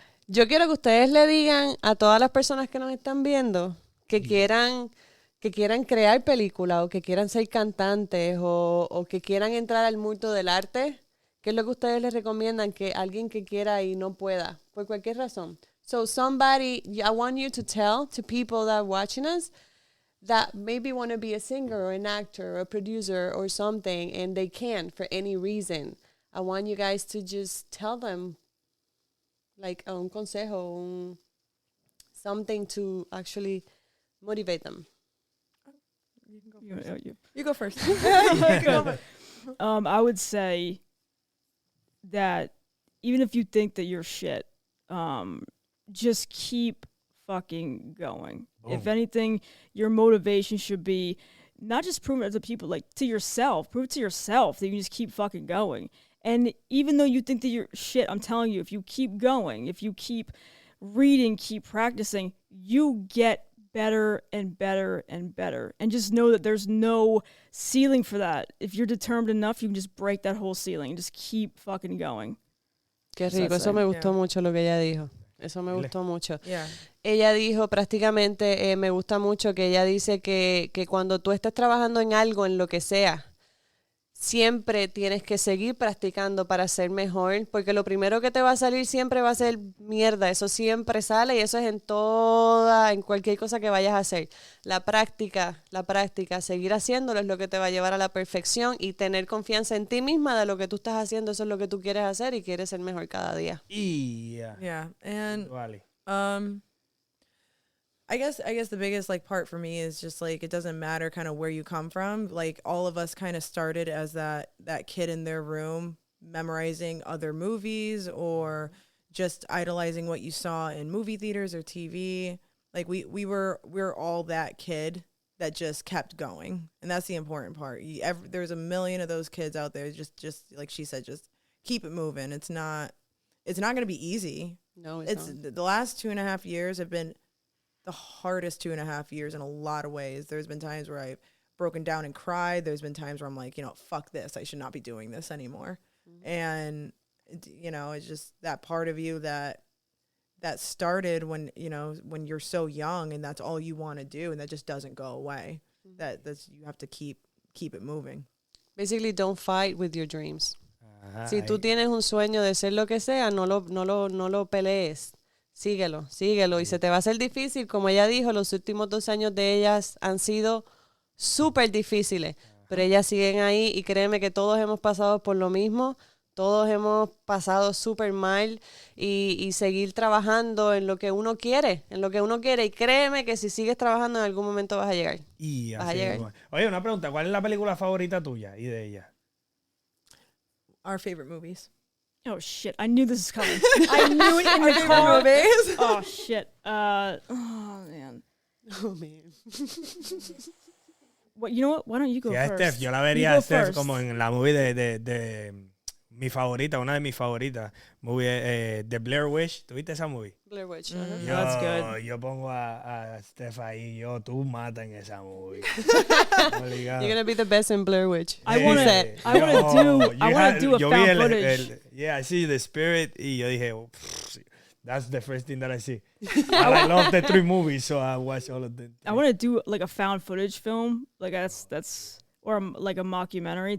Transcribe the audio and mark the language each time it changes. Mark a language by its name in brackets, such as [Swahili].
[Spanish] Yo quiero que ustedes le digan a todas las personas que nos están viendo que quieran crear películas o que quieran ser cantantes o que quieran entrar al mundo del arte. ¿Qué es lo que ustedes les recomiendan que alguien que quiera y no pueda? Por cualquier razón. [English] So somebody, I want you to tell to people that are watching us that maybe want to be a singer or an actor or a producer or something and they can't for any reason. I want you guys to just tell them like [Spanish] un consejo, [English] something to actually motivate them. You go first. I would say that even if you think that you're shit, just keep fucking going. Boom. If anything, your motivation should be not just prove it to people, like to yourself. Prove it to yourself that you just keep fucking going. And even though you think that you're shit, I'm telling you, if you keep going, if you keep reading, keep practicing, you get better and better and better. And just know that there's no ceiling for that. If you're determined enough, you can just break that whole ceiling and just keep fucking going. [Spanish] Qué rico, eso me gustó mucho lo que ella dijo. Eso me gustó mucho. [English] Yeah. [Spanish] Ella dijo prácticamente, me gusta mucho que ella dice que cuando tú estés trabajando en algo, en lo que sea, siempre tienes que seguir practicando para ser mejor, porque lo primero que te va a salir siempre va a ser mierda. Eso siempre sale y eso es en cualquier cosa que vayas a hacer. La práctica, seguir haciéndolo es lo que te va a llevar a la perfección y tener confianza en ti misma de lo que tú estás haciendo. Eso es lo que tú quieres hacer y quieres ser mejor cada día. [English] Yeah. And [Spanish] Vale. [English] I guess the biggest like part for me is just like it doesn't matter kind of where you come from. Like all of us kind of started as that kid in their room memorizing other movies or just idolizing what you saw in movie theaters or TV. Like we're all that kid that just kept going, and that's the important part. There's a million of those kids out there. Just like she said, just keep it moving. It's not going to be easy. No, it's not. The last 2.5 years have been the hardest 2.5 years in a lot of ways. There's been times where I've broken down and cried. There's been times where I'm like, fuck this. I should not be doing this anymore. Mm-hmm. And, it's just that part of you that started when you're so young and that's all you want to do. And that just doesn't go away. Mm-hmm. That's you have to keep it moving. Basically, don't fight with your dreams. [Spanish] Si tú tienes un sueño de ser lo que sea, no lo pelees. Síguelo y se te va a hacer difícil. Como ella dijo, los últimos 2 años de ellas han sido súper difíciles, pero ellas siguen ahí y créeme que todos hemos pasado por lo mismo, todos hemos pasado súper mal y seguir trabajando en lo que uno quiere y créeme que si sigues trabajando en algún momento vas a llegar. Oye, una pregunta, ¿cuál es la película favorita tuya y de ella? [English] Our favorite movies. Oh shit! I knew this was coming. I knew it in the car. Oh shit! Oh man. What? You know what? Why don't you go first? [Spanish] Steph, yo la vería Steph como en la movie de mi favorita, una de mis favoritas, movie The Blair Witch. ¿Tuviste esa movie? Blair Witch. [English] That's good. [Spanish] Yo pongo a Steph ahí, tú mata en esa movie. [English] You're gonna be the best in Blair Witch. I want to do a found footage. I see the spirit [Spanish] y yo dije, [English] that's the first thing that I see. I love the 3 movies, so I watch all of them. I want to do like a found footage film, like that's or like a mockumentary.